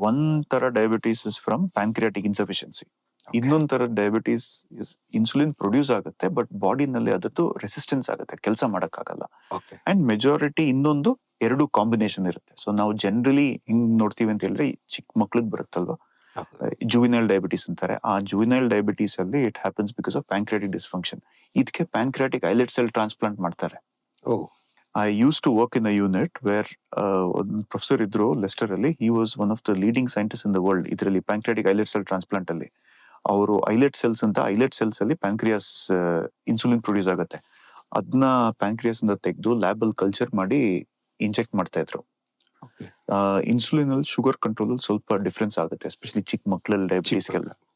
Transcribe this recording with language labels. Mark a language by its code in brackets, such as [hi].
[kn] ಒಂದ್ ತರ [en] Diabetes is from pancreatic insufficiency. [kn] ಇನ್ನೊಂದ್ ತರ ಡಯಾಬಿಟೀಸ್ ಇನ್ಸುಲಿನ್ ಪ್ರೊಡ್ಯೂಸ್ ಆಗುತ್ತೆ, ಬಟ್ ಬಾಡಿನಲ್ಲಿ ಅದದ್ದು ರೆಸಿಸ್ಟೆನ್ಸ್ ಆಗುತ್ತೆ, ಕೆಲಸ ಮಾಡಕ್ ಆಗಲ್ಲ. ಅಂಡ್ ಮೆಜಾರಿಟಿ ಇನ್ನೊಂದು 2 ಕಾಂಬಿನೇಷನ್ ಇರುತ್ತೆ. ಸೊ ನಾವು ಜನರಲಿ ಹಿಂಗ್ ನೋಡ್ತೀವಿ ಅಂತ ಹೇಳಿದ್ರೆ, ಚಿಕ್ಕ ಮಕ್ಳಿಗೆ ಬರುತ್ತಲ್ವಾ ಜುವಿನೈಲ್ ಡಯಾಬಿಟೀಸ್ ಅಂತಾರೆ. ಆ ಜುವಿನೈಲ್ ಡಯಾಬಿಟೀಸ್ ಅಲ್ಲಿ [en] It happens because of pancreatic dysfunction. [kn] ಇದಕ್ಕೆ ಪ್ಯಾಂಕ್ರಿಯಾಟಿಕ್ ಐಲೆಟ್ ಸೆಲ್ ಟ್ರಾನ್ಸ್ಪ್ಲಾಂಟ್ ಮಾಡ್ತಾರೆ. [en] I used to work in a unit where one professor [kn] ಇದ್ರು ಲೆಸ್ಟರ್ ಅಲ್ಲಿ. [en] He was one of the leading scientists in the world [kn] ಇದರಲ್ಲಿ pancreatic ಐಲೆಟ್ cell transplant ಅಲ್ಲಿ. ಅವರು ಐಲೆಟ್ cells ಅಂತ, ಐಲೆಟ್ cells ಅಲ್ಲಿ pancreas insulin produce ಆಗುತ್ತೆ. ಅದನ್ನ ಪ್ಯಾಂಕ್ರಿಯಾಸ್ ಇಂದ ತೆಗೆದು ಲ್ಯಾಬ್ ಅಲ್ಲಿ ಕಲ್ಚರ್ ಮಾಡಿ ಇಂಜೆಕ್ಟ್ ಮಾಡ್ತಾ ಇದ್ರು. ಇನ್ಸುಲಿನ್ ಅಲ್ಲಿ ಶುಗರ್ ಕಂಟ್ರೋಲ್ ಅಲ್ಲಿ ಸ್ವಲ್ಪ ಡಿಫ್ರೆನ್ಸ್ ಆಗುತ್ತೆ, ಎಸ್ಪೆಷಲಿ ಚಿಕ್ಕ ಮಕ್ಕಳಲ್ಲಿ ಡಯಾಬಿಟೀಸ್ಗೆಲ್ಲ.